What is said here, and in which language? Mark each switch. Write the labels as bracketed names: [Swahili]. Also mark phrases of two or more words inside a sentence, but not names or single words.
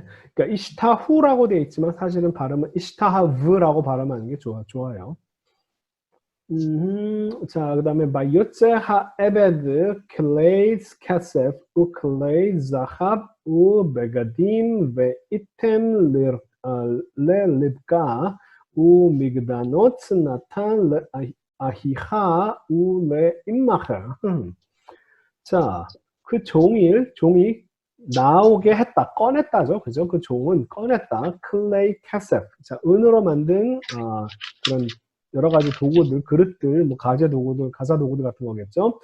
[Korean] 그러니까 이슈타후라고 되어 있지만 사실은 발음은 이슈타하브라고 발음하는 게 좋아요. 자, 그 다음에 [Hebrew] ויוצא העבד כלי כסף וכלי זהב ובגדים ויתן ללבקה ומגדנות נתן לאחיך ולאמך. [Korean] 자, 그 종이 나오게 했다, 꺼냈다죠, 그죠? 그 종은 꺼냈다. [Hebrew] כלי כסף. [Korean] 자, 은으로 만든 그런 여러 가지 도구들, 그릇들, 뭐 가재 도구들, 가사 도구들 같은 거겠죠.